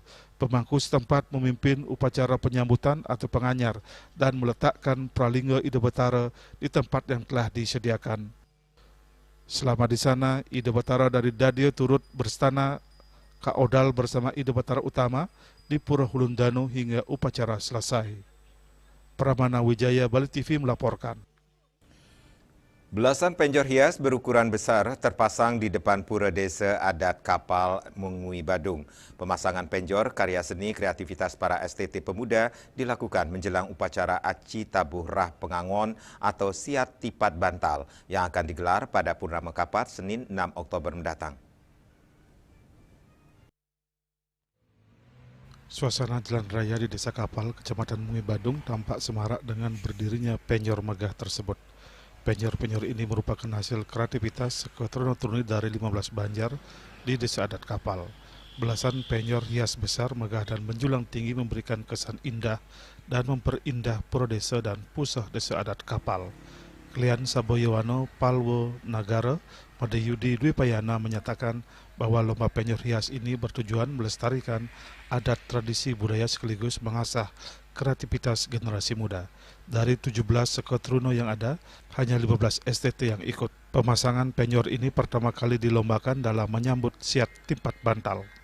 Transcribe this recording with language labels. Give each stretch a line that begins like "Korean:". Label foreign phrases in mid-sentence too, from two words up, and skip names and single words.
Indonesian: Pemangku setempat memimpin upacara penyambutan atau penganyar dan meletakkan pralingga ide Batara di tempat yang telah disediakan. Selama di sana, ide Batara dari dadio turut berstana kaodal bersama ide Batara utama di Pura Hulun Danu hingga upacara selesai. Pramana Wijaya, Bali TV melaporkan. Belasan penjor hias berukuran besar terpasang di depan pura desa adat Kapal Mengui Badung. Pemasangan penjor karya seni kreativitas para STT pemuda dilakukan menjelang upacara Aci Tabuh Rah Pengangon atau Siat Tipat Bantal yang akan digelar pada Purnama Kapat Senin 6 Oktober mendatang. Suasana jalan raya di Desa Kapal, Kecamatan Mengui Badung tampak semarak dengan berdirinya penjor megah tersebut. Penjor-penjor ini merupakan hasil kreativitas seketurun-turuni dari 15 banjar di Desa Adat Kapal. Belasan penjor hias besar, megah dan menjulang tinggi memberikan kesan indah dan memperindah pura desa dan pusah Desa Adat Kapal. Klian Saboyowano Palwo Nagara Madayudi Dwi Payana menyatakan bahwa lomba penjor hias ini bertujuan melestarikan adat tradisi budaya sekaligus mengasah kreativitas generasi muda. Dari 17 sekotruno yang ada, hanya 15 STT yang ikut. Pemasangan penjor ini pertama kali dilombakan dalam menyambut Siat Tipat Bantal.